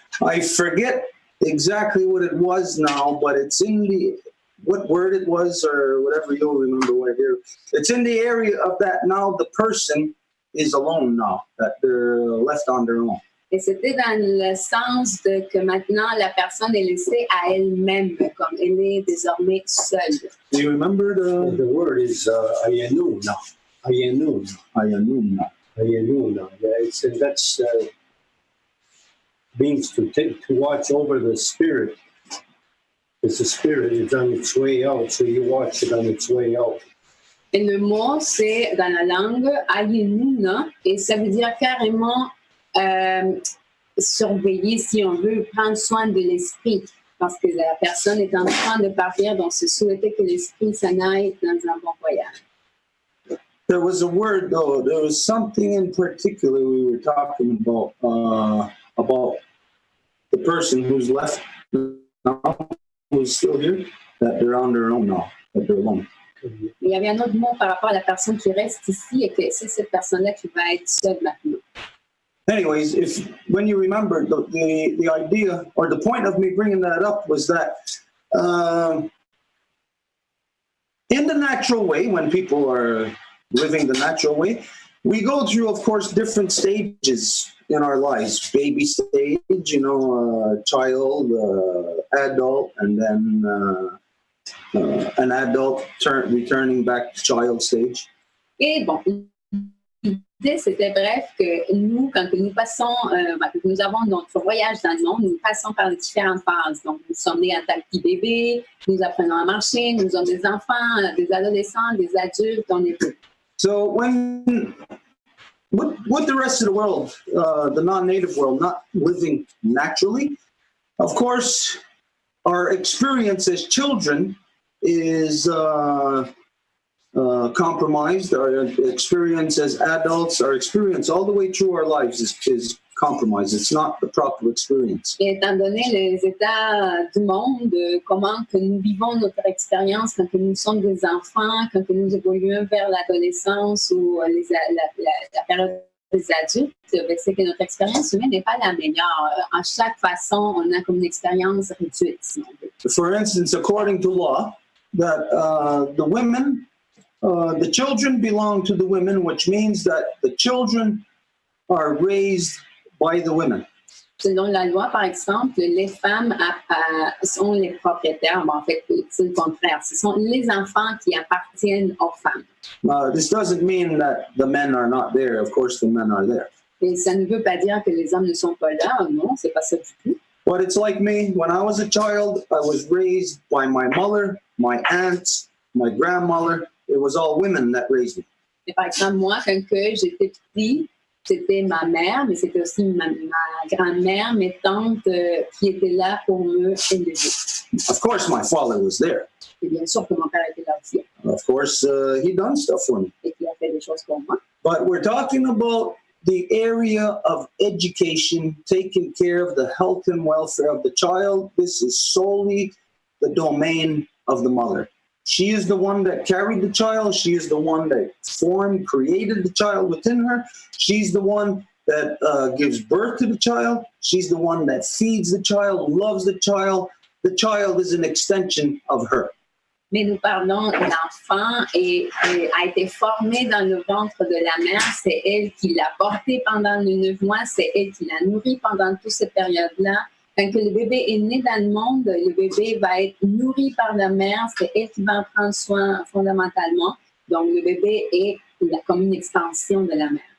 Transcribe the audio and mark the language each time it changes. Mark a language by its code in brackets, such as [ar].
[en] I forget exactly what it was now, but it's in what word it was or whatever you'll remember right here. It's in the area of that now the person is alone now, that they're left on their own. [fr] Et c'était dans le sens que maintenant, la personne est laissée à elle-même, comme elle est désormais seule. [en] Do you remember The word is ayanuna. Ayanuna. Ayanuna? Ayanuna. Yeah, that's means to watch over the spirit. Because the spirit is on its way out, so you watch it on its way out. [fr] Et le mot, c'est dans la langue ayenuna, et ça veut dire carrément surveiller, si on veut, prendre soin de l'esprit, parce que la personne est en train de partir, donc c'est souhaiter que l'esprit s'en aille dans un bon voyage. [en] There was a word, though. There was something in particular we were talking about the person who's left now, who's still here, that they're on their own now, that they're alone. [fr] Il y avait un autre mot par rapport à la personne qui reste ici, et que c'est cette personne-là qui va être seule maintenant. [en] Anyways, when you remember, the idea or the point of me bringing that up was that in the natural way, when people are living the natural way, we go through, of course, different stages in our lives. Baby stage, child, adult, and then an adult returning back to child stage. [fr] Et bon, l'idée, c'était bref que nous, quand nous passons, que nous avons notre voyage dans le monde, nous passons par les différentes phases. Donc, nous sommes nés en tant que petit bébé, nous apprenons à marcher, nous sommes des enfants, des adolescents, des adultes, on est tout. [en] So with the rest of the world, the non-native world, not living naturally, of course, our experience as children is compromised. Our experience as adults, our experience all the way through our lives is compromised. It's not the proper experience. [fr] Et étant donné les états du monde, comment que nous vivons notre expérience quand que nous sommes des enfants, quand que nous évoluons vers l'adolescence ou la période des adultes, c'est que notre expérience humaine n'est pas la meilleure. En chaque façon, on a comme une expérience réduite, si on veut. [en] For instance, according to law, that the children belong to the women, which means that the children are raised by the women. [fr] Selon la loi, par exemple, les femmes sont les propriétaires. Bon, en fait, c'est le contraire. Ce sont les enfants qui appartiennent aux femmes. [en] This doesn't mean that the men are not there. Of course, the men are there. [fr] Et ça ne veut pas dire que les hommes ne sont pas là. Non, c'est pas ça du tout. [en] But it's like me. When I was a child, I was raised by my mother, my aunts, my grandmother. It was all women that raised me. [fr] Et par exemple, moi, quand j'étais petit, c'était ma mère, mais c'était aussi ma grand-mère, mes tantes qui étaient là pour me élever. [en] Of course, my father was there. [fr] Et bien sûr que mon père était là aussi. [en] Of course, he done stuff for me. [fr] Et qu'il a fait des choses pour moi. [en] But we're talking about the area of education, taking care of the health and welfare of the child. This is solely the domain of the mother. She is the one that carried the child. She is the one that created the child within her. She's the one that gives birth to the child. She's the one that feeds the child, loves the child. The child is an extension of her. [fr] Mais nous parlons d'enfant et a été formé dans le ventre de la mère. C'est elle qui l'a porté pendant les 9 mois. C'est elle qui l'a nourri pendant toute cette période-là. Quand le bébé est né dans le monde, le bébé va être nourri par la mère. C'est elle qui va en prendre soin fondamentalement. Donc, le bébé est comme une extension de la mère.